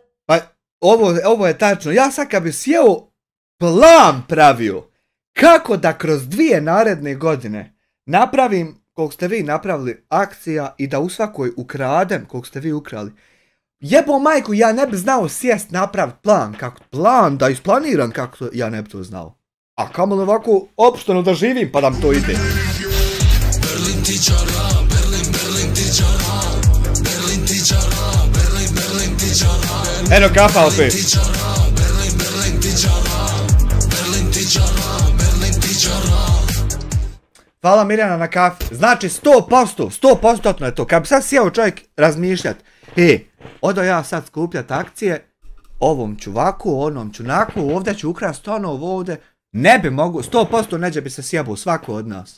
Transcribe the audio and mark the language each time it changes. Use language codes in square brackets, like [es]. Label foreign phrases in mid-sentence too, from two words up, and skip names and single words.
[bs] Pa, ovo je tačno, ja sad kad bi sjeo plan pravio, kako da kroz 2 naredne godine napravim, koliko ste vi napravili akcija i da u svakoj ukradem, koliko ste vi ukrali. Jebo majku, ja ne bi znao sjest napraviti plan, da isplaniram kako to, ja ne bi to znao. A kamo li ovako opšteno da živim pa da mi to ide. Berlin ti čara, Berlin ti čara, Berlin ti čara, Berlin ti čara. Eno kafa opet. Berlin ti čara, Berlin ti čara, Berlin ti čara. Hvala Mirjana na kafi. Znači 100% je to. Kad bi sad sjeo čovjek razmišljat, odo ja sad skupljat akcije, ovom ću ovako, onom ću onako, ovdje ću ukrast ono, ovdje. Ne bi mogu, 100% neđe bi se sjebao svako od nas.